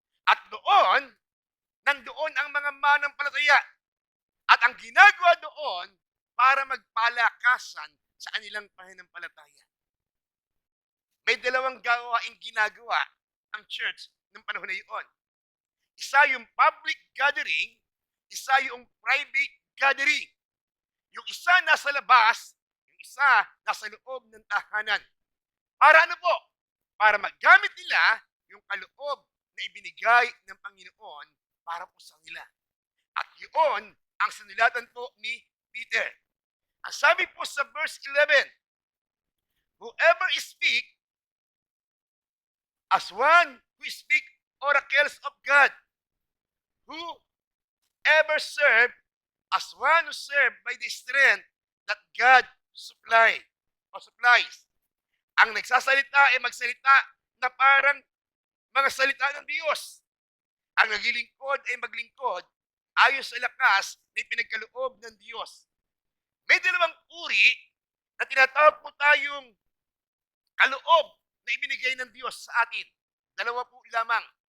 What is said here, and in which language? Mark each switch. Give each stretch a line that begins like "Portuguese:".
Filipino: At doon, nandoon ang mga manampalataya. At ang ginagawa doon para magpalakasan sa kanilang pananampalataya. May dalawang gawaing ginagawa ang church ng panahon na iyon. Isa yung public gathering, isa yung private gathering. Yung isa nasa labas, yung isa nasa loob ng tahanan. Para ano po? Para magamit nila yung kaloob na ibinigay ng Panginoon para po sa nila. At yun ang sinulatan po ni Peter. Ang sabi po sa
English: verse 11, whoever speak as one who speak oracles of God, whoever serve as one who serve by the strength that God supplies.
Filipino: Ang nagsasalita ay magsalita na parang mga salita ng Diyos. Ang naglilingkod ay maglingkod ayon sa lakas na pinagkaloob ng Diyos. May dalawang uri na tinatawag po tayong kaloob na ibinigay ng Diyos sa atin. Dalawa po lamang.